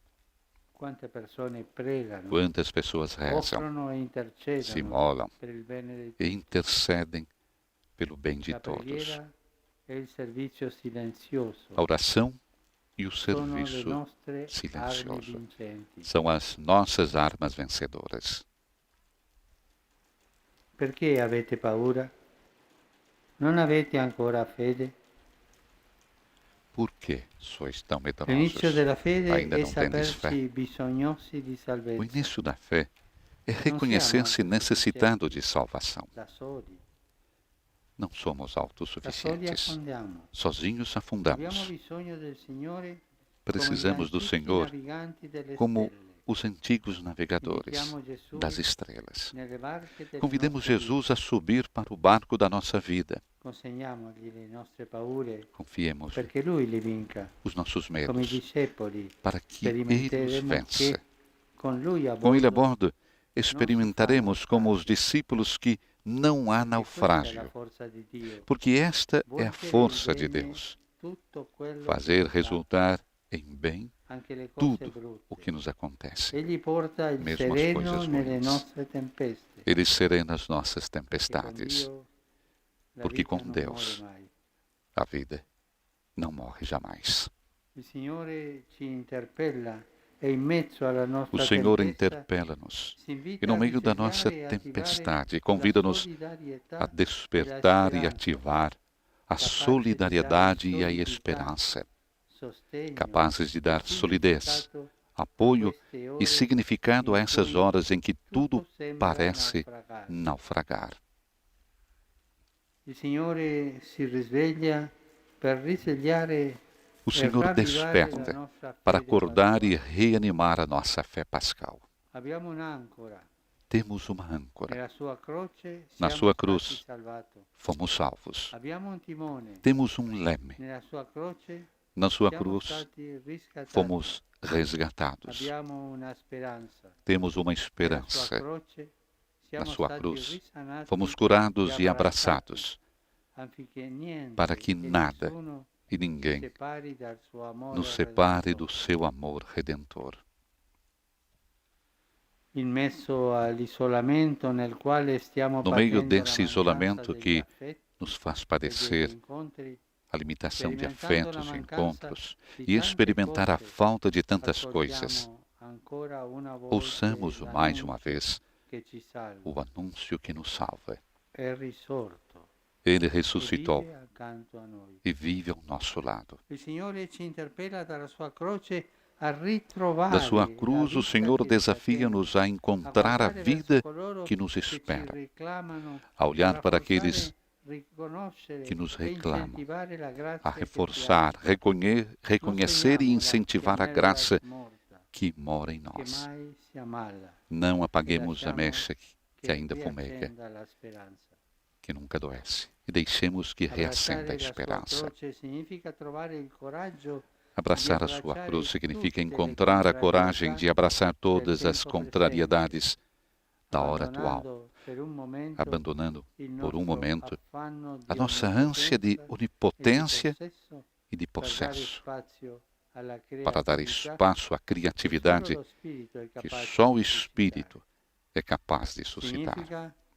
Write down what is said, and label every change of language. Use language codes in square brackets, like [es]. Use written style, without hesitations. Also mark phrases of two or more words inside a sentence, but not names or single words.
[pt] Quantas pessoas rezam, se imolam e intercedem pelo bem de todos. A oração e o serviço silencioso são as nossas armas vencedoras. [it] Perché avete paura? Non avete ancora fede? [pt] Por que sois tão medrosos? [it] L'inizio della fede [pt] Ainda [it] è [pt] não tendes fé? [it] sapersi bisognosi di [pt] O [it] salvezza. [pt] início da fé é reconhecer-se necessitado de salvação. [it] Da soli, [pt] Não somos [it] da soli [pt] autossuficientes. [it] affondiamo. [pt] Sozinhos [it] Abbiamo [pt] afundamos. [it] bisogno del Signore [pt] Precisamos do [it] come gli [pt] Senhor [it] antichi naviganti delle [pt] como [it] stelle. [pt] os antigos navegadores [it] Invitiamo Gesù [pt] das estrelas. [it] nelle barche delle [pt] Convidemos [it] nostre [pt] Jesus a subir para o barco da nossa vida. [it] vite. Consegniamogli le nostre paure [pt] Confiemos [it] perché Lui le vinca. [pt] os nossos [it] Come i [pt] medos [it] discepoli [pt] para que Ele os [it] sperimenteremo [pt] vença. [it] che con Lui a [pt] Com Ele a [it] bordo [pt] bordo, experimentaremos como os discípulos que não há [it] questa è la [pt] naufrágio, [it] forza di Dio. [pt] porque esta é a [it] Vuol che [pt] força de [it] bene [pt] Deus, [it] tutto quello [pt] fazer [it] che fa, [pt] resultar em bem [it] anche le cose [pt] tudo [it] brutte. [pt] o que nos acontece. [it] Egli porta il [pt] mesmo as [it] sereno [pt] coisas [it] nelle [pt] ruins. [it] nostre tempeste. [pt] Ele serena as nossas [it] Perché con [pt] tempestades, [it] Dio la [pt] porque [it] vita [pt] com [it] non [pt] Deus [it] muore mai. [pt] a vida não morre jamais. [it] Il Signore ci interpella e in mezzo alla [pt] O [it] nostra [pt] Senhor [it] tempesta [pt] interpela-nos [it] si invita [pt] e no [it] a [pt] meio da nossa [it] risvegliare e [pt] tempestade [it] attivare [pt] convida-nos [it] la solidarietà [pt] a despertar e ativar a solidariedade e a esperança, [it] sostegno, [pt] capazes de dar solidez, [it] significato [pt] apoio [it] queste [pt] e [it] ore [pt] significado a [it] in [pt] essas [it] cui [pt] horas em que tudo [it] tutto sembra [pt] parece [it] naufragare. [pt] naufragar. [it] Il Signore si risveglia per risvegliare [pt] O [it] e [pt] Senhor [it] ravvivare la [pt] desperta [it] nostra [pt] para [it] fede [pt] acordar e [it] pasquale. [pt] reanimar a nossa fé pascal. [it] Abbiamo un'ancora. [pt] Temos uma âncora. [it] Nella sua croce [pt] Na [it] siamo [pt] sua [it] stati [pt] cruz [it] salvati. [pt] fomos salvos. [it] Abbiamo un timone. [pt] Temos um leme. [it] Nella sua croce [pt] Na sua [it] siamo [pt] cruz [it] stati riscattati. [pt] fomos resgatados. [it] Abbiamo una speranza. [pt] Temos uma [it] Nella sua [pt] esperança. [it] croce [pt] Na [it] siamo [pt] sua [it] stati [pt] cruz [it] risanati [pt] fomos curados [it] e [pt] e abraçados, [it] affinché niente [pt] para que [it] e [pt] nada [it] nessuno [pt] e ninguém [it] separi dal suo amore [pt] nos separe do redentor. seu amor redentor. [it] In mezzo all'isolamento nel quale stiamo [pt] No meio [it] patendo [pt] desse [it] la [pt] isolamento [it] mancanza degli [pt] que [it] affetti [pt] nos faz [it] e degli [pt] padecer [it] incontri, [pt] a limitação de [it] sperimentando la [pt] afetos e [it] mancanza [pt] encontros [it] di [pt] e [it] tante [pt] experimentar a [it] cose, [pt] falta de tantas coisas, [it] ascoltiamo ancora una volta [pt] ouçamos mais uma vez [it] che ci salva. [pt] o anúncio que nos salva. [it] È risorto [pt] Ele [it] e [pt] ressuscitou [it] vive accanto a noi. [pt] e vive ao nosso lado. [it] Il Signore ci interpella dalla sua croce a ritrovare [pt] Da sua [it] la [pt] cruz, o [it] vita [pt] Senhor [it] che ci [pt] desafia-nos a encontrar a [it] guardare [pt] vida [it] verso coloro [pt] que nos [it] che ci [pt] espera, [it] reclamano, [pt] a olhar para [it] rafforzare, [pt] aqueles [it] riconoscere [pt] que nos [it] e [pt] reclamam, [it] incentivare la grazia [pt] a [it] che ci [pt] reforçar, [it] abita. [pt] reconhecer e [it] Non [pt] incentivar a [it] spegniamola, [pt] graça [it] che morta, [pt] que mora em [it] che [pt] nós. [it] mai si ammala, [pt] Não apaguemos a [it] lasciamo [pt] mecha que [it] che [pt] ainda fumega, [it] riaccenda la speranza. [pt] que nunca adoece, e deixemos que reacenda a [it] Abbracciare la sua [pt] esperança. [it] croce significa trovare il coraggio [pt] Abraçar a sua cruz significa encontrar a coragem de abraçar todas as contrariedades da hora atual, abandonando por um momento a nossa ânsia de onipotência e de possesso, para dar espaço à criatividade que só o Espírito é capaz de suscitar.